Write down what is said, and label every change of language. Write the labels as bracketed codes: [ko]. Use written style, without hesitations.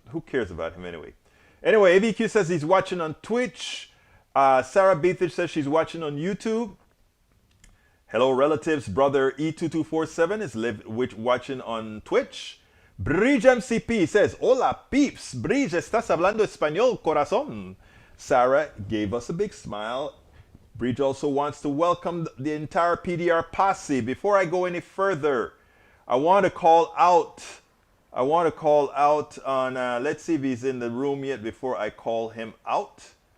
[en] Who cares about him anyway? Anyway, AVQ says he's watching on Twitch. Sarah Beathage says she's watching on YouTube. Hello, relatives. Brother E2247 is watching on Twitch. Bridge MCP says, hola, peeps. [es] Bridge, estás hablando español, corazón. [en] Sarah gave us a big smile. Bridge also wants to welcome the entire PDR posse. Before I go any further, I want to call out on, let's see if he's in the room yet before I call him out.